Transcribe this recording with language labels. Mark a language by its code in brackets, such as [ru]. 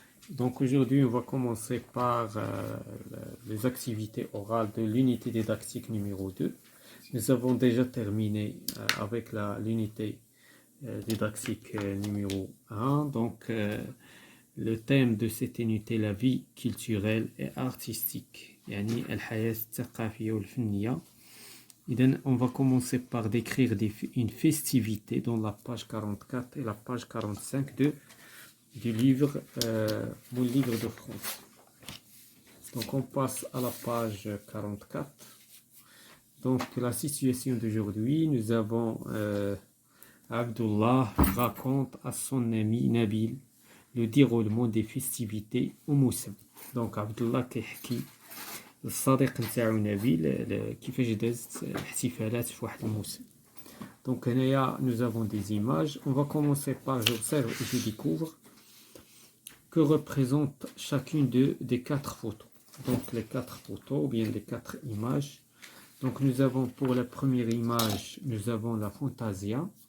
[fr] Donc aujourd'hui, on va commencer par les activités orales de l'unité didactique numéro 2. Nous avons déjà terminé avec l'unité didactique numéro 1. Donc le thème de cette unité, la vie culturelle et artistique. [ar] يعني الحياة الثقافية والفنية. [fr] On va commencer par décrire une festivité dans la page 44 et la page 45 du livre, mon livre de France. Donc on passe à la page 44. Donc la situation d'aujourd'hui, nous avons Abdullah raconte à son ami Nabil le déroulement des festivités au Moussem. [ar] Donc Abdullah كيحكي الصديق نتاعو نبيل كيفاش دازت الاحتفالات في واحد الموسم. [fr] Donc هنايا nous avons des images. On va commencer par j'observe et je découvre que représente chacune des quatre photos. Donc les quatre photos ou bien les quatre images. Donc nous avons pour la première image, nous avons la Fantasia.